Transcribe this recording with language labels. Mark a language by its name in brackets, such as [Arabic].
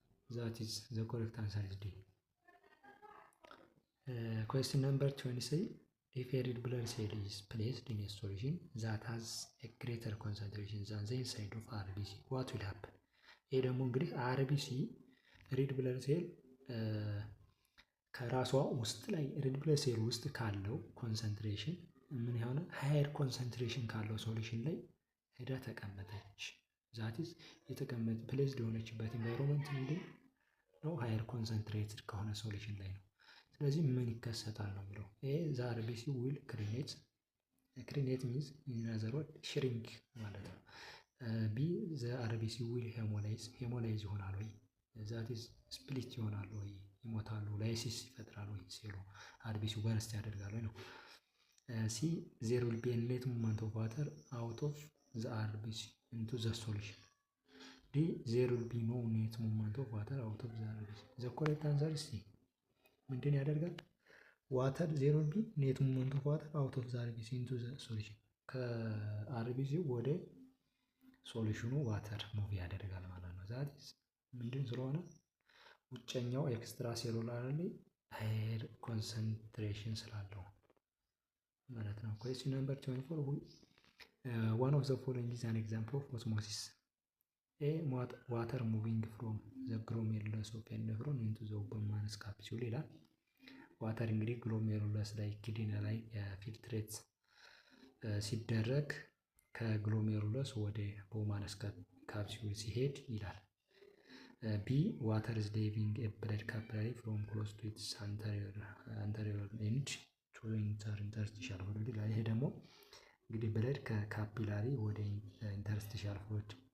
[English] That is the correct answer is D. Question number 23. If a red blood cell is placed in a solution that has a greater concentration than the inside of RBC, what will happen? [Amharic] ይሄ ደግሞ እንግዲህ RBC ሬድ ብለድ ሴል ከራሷ ውስጥ ላይ ሬድ ብለድ ሴል ውስጥ ካለው ኮንሰንትሬሽን ምን የሆነ ሃየር ኮንሰንትሬሽን ካለው ሶሉሽን ላይ ሄዳ ተቀመጠች። ዛቲስ የተቀመጠ ፕሌስድ የሆነችበት ኢንቫይሮንመንት ምንድን ነው? ሃየር ኮንሰንትሬትድ ከሆነ ሶሉሽን ላይ ነው። ስለዚህ ምን ይከሰታል ነው የሚለው። ኤ [English] ዘ አርቢሲ ዊል ክሪኔት ሚንስ ኢን አዘር ወርድ ሽሪንክ [Amharic] ማለት ነው። ቢ [English] ዘ አርቢሲ ዊል ሄሞላይዝ [Amharic] ይሆናል ወይ? ዛቲስ ስፕሊት ይሆናል ወይ? ይሞታሉ? ላይሲስ ይፈጥራል ወይ? ሴሉ አርቢሲው በረስት ያደርጋል ወይ ነው። [English] ሲ ዜር ዊል ቢ ኤ ኔት ሙቭመንት ኦፍ ዋተር አውት ኦፍ ዘ አርቢሲ into the solution. D there will be no net movement of water out of the RBC. The correct answer is C. [Amharic] ምንድን ያደርጋል? [English] water there will be net movement of water out of the RBC into the solution. [Amharic] ከአርቢሲ ወደ ሶሉሽኑ ዋተር ሙቭ ያደርጋል ማለት ነው። ዛት ምንድን ስለሆነ ውጨኛው ኤክስትራ ሴሉላር ላይ ሃየር ኮንሰንትሬሽን ስላለው ማለት ነው። [English] question number 24. One of the following is an example of osmosis. A water moving from the glomerulus of a nephron into the Bowman's capsule [Amharic] ይላል። ዋተር እንግዲህ ግሎሜሩለስ ላይ ኪድኒ ላይ ፊልትሬት ሲደረግ ከግሎሜሩለስ ወደ ቦውማንስ ካፕሱል ሲሄድ ይላል። ቢ ዋተር [English] is leaving a blood capillary from close to its anterior end to interstitial fluid [Amharic] ይላል። ይሄ ደግሞ እንግዲህ ብለድ ከካፒላሪ ወደ ኢንተርስቲሻል ፍሉድ